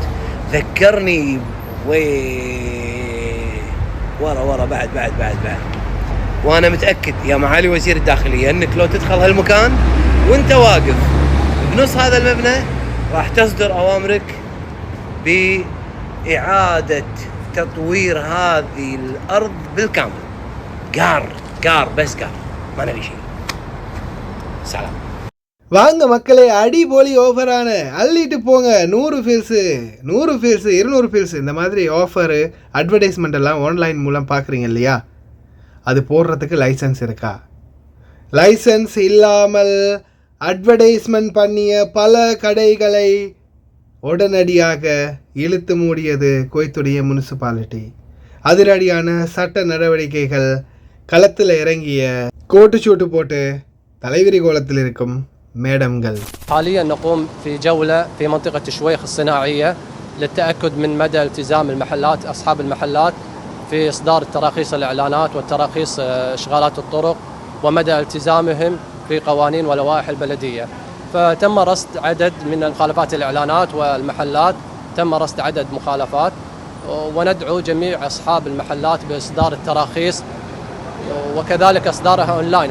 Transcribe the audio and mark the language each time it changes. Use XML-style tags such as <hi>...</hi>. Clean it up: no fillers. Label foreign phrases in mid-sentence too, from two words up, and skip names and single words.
<ar>ذكرني ورا بعد وأنا متأكد يا معالي وزير الداخلية أنك لو تدخل هالمكان وانت واقف بنص هذا المبنى راح تصدر أوامرك بإعادة تطوير هذه الأرض بالكامل. قار بس قار، ما نبي شيء. سلام.</ar> <ta>வாங்க மக்களே, அடி போலி ஆஃபரான அள்ளிட்டு போங்க. 100 ஃபீல்ஸு 200 ஃபீல்ஸு இந்த மாதிரி ஆஃபரு அட்வர்டைஸ்மெண்ட் எல்லாம் ஆன்லைன் மூலம் பார்க்குறீங்க இல்லையா? அது போடுறதுக்கு லைசன்ஸ் இருக்கா? லைசன்ஸ் இல்லாமல் அட்வர்டைஸ்மெண்ட் பண்ணிய பல கடைகளை உடனடியாக இழுத்து மூடியது குவைத்துடைய முனிசிபாலிட்டி. அதிரடியான சட்ட நடவடிக்கைகள், களத்தில் இறங்கிய கோட்டு சூட்டு போட்டு தலைவிரி கோலத்தில் இருக்கும் மேடம்கள்.</ta> <ar>حاليا نقوم في جولة في منطقة شويخ الصناعية للتأكد من مدى التزام المحلات أصحاب المحلات في إصدار التراخيص الإعلانات والتراخيص إشغالات الطرق ومدى التزامهم في قوانين ولوائح البلدية. فتم رصد عدد من مخالفات الإعلانات والمحلات، تم رصد عدد مخالفات، وندعو جميع أصحاب المحلات بإصدار التراخيص وكذلك إصدارها أونلاين.</ar>